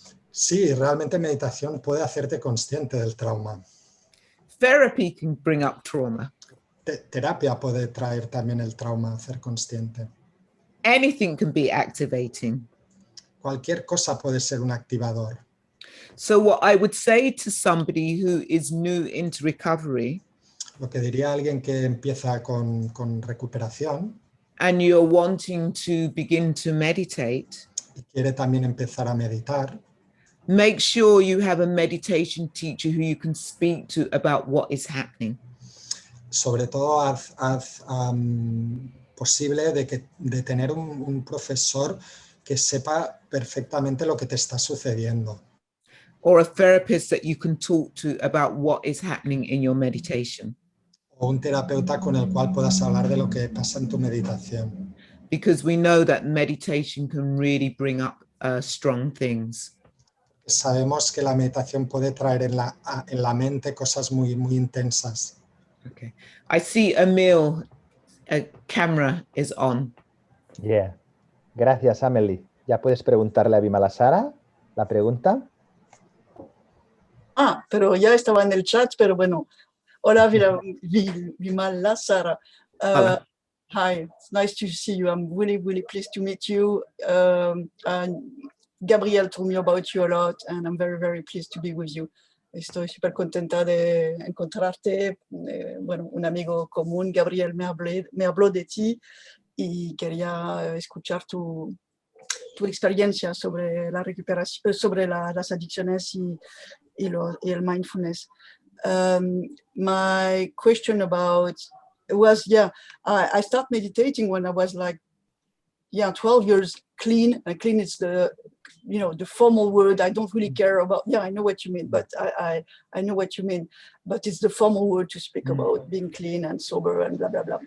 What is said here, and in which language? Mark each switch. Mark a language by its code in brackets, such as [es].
[es] Sí, realmente meditación puede hacerte consciente del trauma. [en] Therapy can bring up trauma. [es] Terapia puede traer también el trauma, hacer consciente. [en] Anything can be activating. [es] Cualquier cosa puede ser un activador. [en] So what I would say to somebody who is new into recovery, [es] lo que diría alguien que empieza con recuperación, [en] and you're wanting to begin to meditate, [es] y quiere también empezar a meditar, [en] make sure you have a meditation teacher who you can speak to about what is happening. [es] sobre todo haz posible de tener un profesor que sepa perfectamente lo que te está sucediendo. [en] Or a therapist that you can talk to about what is happening in your meditation. [es] O un terapeuta con el cual puedas hablar de lo que pasa en tu meditación. [en] Because we know that meditation can really bring up strong things. [es] Sabemos que la meditación puede traer en la mente cosas muy, muy intensas. [en] Okay. I see Emil, a camera is on. Yeah. [es] Gracias, Amelie. Ya puedes preguntarle a Vimalasara la pregunta. Pero ya estaba en el chat, pero bueno. [en] Hola, Vimalasara. Hi, it's nice to see you. I'm really, really pleased to meet you. And Gabriel told me about you a lot, and I'm very, very pleased to be with you. [es] Estoy súper contenta de encontrarte. Bueno, un amigo común, Gabriel, me habló de ti y quería escuchar tu experiencia sobre la recuperación, sobre las adicciones y el mindfulness. [en] My question was, I started meditating when I was like, 12 years clean. And clean is the formal word. I don't really care about, I know what you mean, but I know what you mean, but it's the formal word to speak about being clean and sober and blah, blah, blah.